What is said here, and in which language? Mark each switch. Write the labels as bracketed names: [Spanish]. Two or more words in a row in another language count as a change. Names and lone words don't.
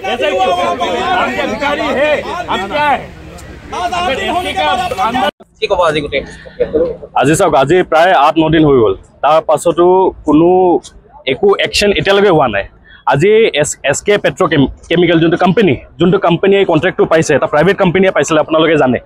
[Hindi] ऐसा ही क्यों? हम के अधिकारी है, हम क्या है? [Assamese] আজি চাওক, আজি প্ৰায় ৮-৯ দিন হৈ গ'ল, তাৰ পাছতো কোনো একো একশ্যন এতিয়ালৈকে হোৱা নাই। আজি SK পেট্ৰকেমিকেল যোনটো কোম্পানীয়ে কণ্ট্ৰেক্টটো পাইছে, এটা প্ৰাইভেট কোম্পানীয়ে পাইছিলে, আপোনালোকে জানে।